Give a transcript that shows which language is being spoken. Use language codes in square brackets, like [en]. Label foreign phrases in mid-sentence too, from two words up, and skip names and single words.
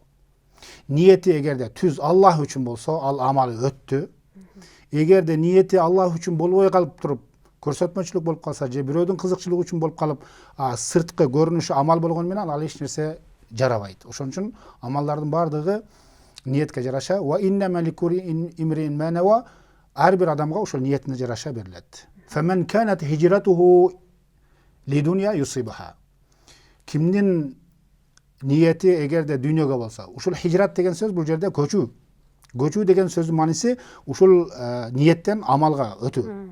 [ky] Ниети эгерде түз Аллах үчүн болсо, ал амалы өттү. Эгерде ниети Аллах үчүн болбой калып туруп, көрсөтмөчүлүк болуп калса же бирөөдүн кызыкчылыгы үчүн болуп калып, сырткы көрүнүшү амал болгону менен ал эч нерсе жарабайт. Ошон үчүн амалдардын бардыгы ниетке жараша [ar] وإنما لكل امرئ ما نوى, [ky] ар бир адамга ошол ниетине жараша берилет. [ar] فمن كانت هجرته لدنيا يصيبها. [ky] Кимдин ниети эгерде дүйнөгө болсо, ушул хижрат деген сөз бул жерде көчүү. Көчүү деген сөздүн мааниси ушул ниеттен амалга өтүү.